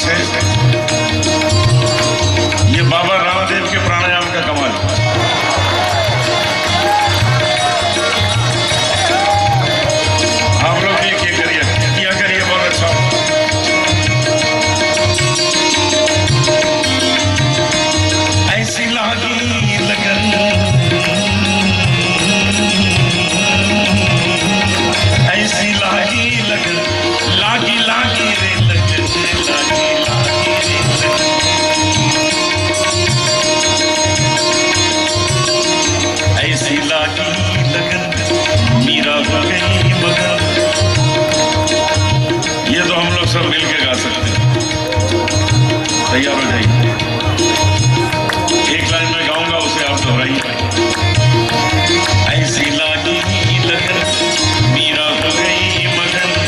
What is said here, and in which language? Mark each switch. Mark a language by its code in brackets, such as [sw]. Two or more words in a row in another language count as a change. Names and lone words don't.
[hi] ये बाबा रामदेव के प्राणायाम का कमाल। आप लोग भी किया करिए बहुत अच्छा। ऐसी लागी लगन, ऐसी लागी लगन, लागी लागी रे लगन, लागी लागी रे लगन। ऐसी लागी लगन मीरा हो गई मगन। ये तो हम लोग सब मिलके गा सकते हैं। तैयार हो जाइए। एक लाइन में गाऊंगा, उसे आप दोहराइए। ऐसी लागी लगन मीरा हो गई मगन।